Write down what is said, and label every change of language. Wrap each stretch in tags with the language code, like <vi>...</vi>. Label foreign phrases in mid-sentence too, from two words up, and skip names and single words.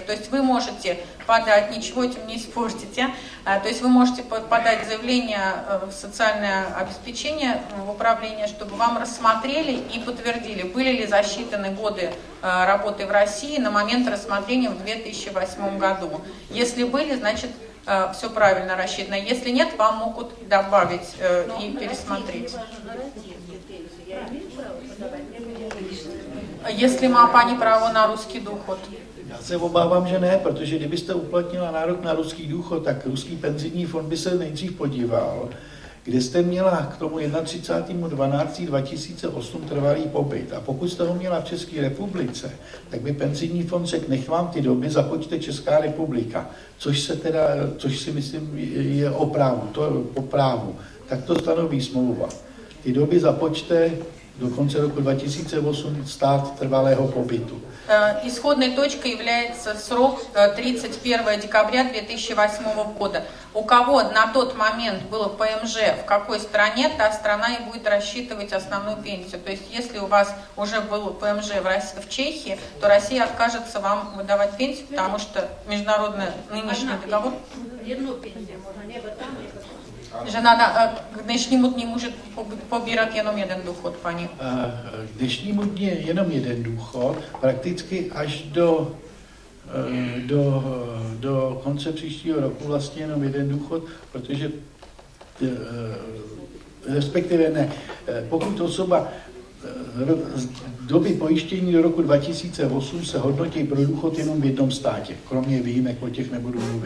<ru>То есть вы можете подать, ничего этим не испортите, то есть вы можете подать заявление в социальное обеспечение, в управление, чтобы вам рассмотрели и подтвердили, были ли засчитаны годы работы в России на момент рассмотрения в 2008 году. Если были, значит, все правильно рассчитано. Если нет, вам могут добавить и пересмотреть.</ru> <cs>Jestli má paní právo na ruský důchod? Já se obávám, že ne, protože kdybyste uplatnila nárok na ruský důchod, tak ruský penzijní fond by se nejdřív podíval, kde jste měla k tomu 31.12.2008 trvalý pobyt. A pokud jste ho měla v České republice, tak by penzijní fond řekl, nech vám ty doby započte Česká republika, což si myslím je po právu. Tak to stanoví smlouva. Ty doby započte do конца roku 2008 стат трвалého pobytu.</cs> <ru>Исходной точкой является срок 31 декабря 2008 года. У кого на тот момент было ПМЖ в какой стране, та страна и будет рассчитывать основную пенсию. То есть если у вас уже был ПМЖ в Чехии, то Россия откажется вам выдавать пенсию, потому что международный нынешний договор...</ru> <cs>Že k dnešnímu dní může pobírat jenom jeden důchod, paní. K dnešnímu dní je jenom jeden důchod, prakticky až do konce příštího roku vlastně jenom jeden důchod, protože respektive ne, pokud osoba z doby pojištění do roku 2008 se hodnotí pro důchod jenom v jednom státě, kromě výjimek, o těch nebudu mluvit.</cs>